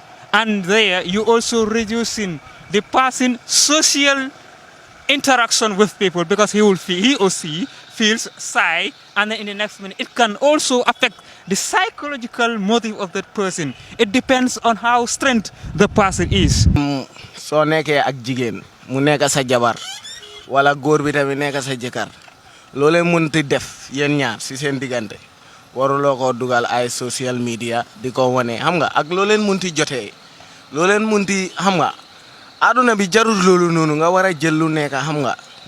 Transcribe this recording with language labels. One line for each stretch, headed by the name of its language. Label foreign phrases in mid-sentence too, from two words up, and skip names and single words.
English: And there, you also reducing the person social interaction with people because he or she feels shy, and then in the next minute, it can also affect the psychological motive of that person. It depends on how strong the person is.
Wolof: So nekkee ak jigéen mu nekk sa jabar wala góor bi tamit nekk sa jëkkër loolee munti def yéen ñaar si seen diggante waruloo ko dugal ay
English: social media
Wolof: di ko wane xam nga ak looleen munti jotee looleen munti xam nga aduna bi jarul loolu noonu nga war a jël lu nekk xam nga